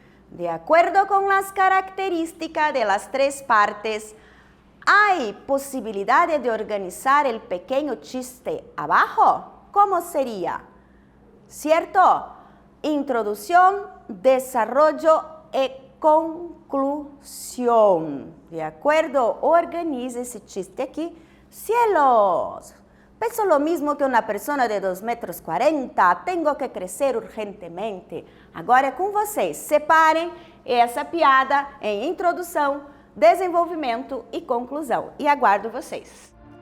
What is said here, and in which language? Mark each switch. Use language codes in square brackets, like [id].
[pt] De acordo com as características das 3 partes, há possibilidade de organizar o pequeno chiste abaixo? Como seria? Certo? Introdução, desarrollo e conclusão. De acordo? Organize esse chiste aqui. [es] Cielos, peso lo mismo que una persona de 2,40 metros. Tengo que crescer urgentemente. [pt] Agora é com vocês. Separem essa piada em introdução, desenvolvimento e conclusão. E aguardo vocês.